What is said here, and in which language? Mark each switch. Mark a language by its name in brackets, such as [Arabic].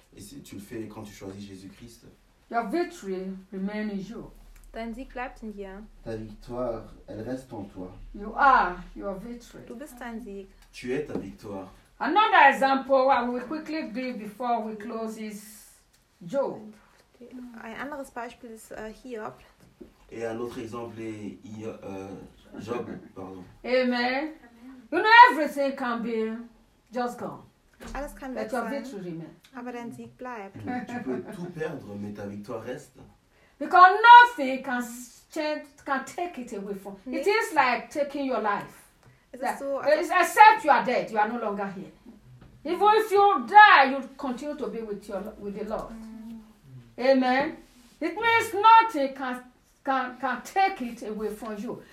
[French] Et tu le fais quand tu choisis Jésus-Christ. [English] Your victory remains in you. [German] Dein Sieg bleibt in dir. [French] Ta victoire, elle reste en toi. [English] You are your victory. [German] Du bist dein Sieg. [French] Tu es ta victoire. [English] Another example I will quickly give before we close is Job. [German] Ein anderes Beispiel ist Hiob. [French] Et un autre exemple est Job. Pardon. [English] Amen. You know, everything can be just gone. Alles kann weg sein, aber dein Sieg bleibt. Tu peux tout perdre, mais ta victoire reste. Because nothing can change, can take it away from. Nee. It is like taking your life. Except you are dead, you are no longer here. Even if you die, you continue to be with the Lord. Amen. It means nothing can take it away from you.